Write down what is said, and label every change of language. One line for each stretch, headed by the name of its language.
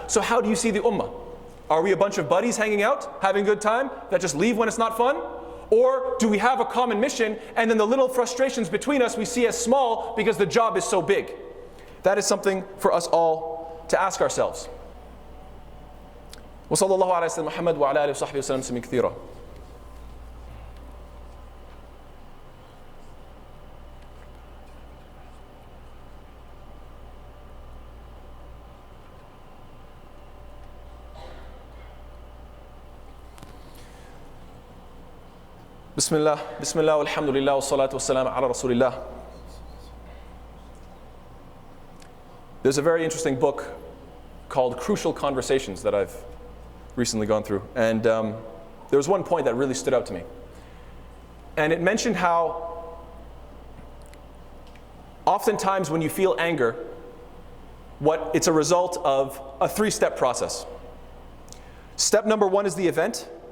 English: So how do you see the Ummah? Are we a bunch of buddies hanging out, having a good time, that just leave when it's not fun? Or do we have a common mission, and then the little frustrations between us we see as small because the job is so big? That is something for us all to ask ourselves.
Arabic: وصلى الله على سيدنا محمد وعلى آله وصحبه وسلم تسليما كثيرا. بسم الله والحمد لله والصلاة والسلام على رسول الله.
English: There's a very interesting book called Crucial Conversations that I've recently gone through, and there was one point that really stood out to me, and it mentioned how oftentimes when you feel anger, it's a result of a three-step process. Step number one is the event.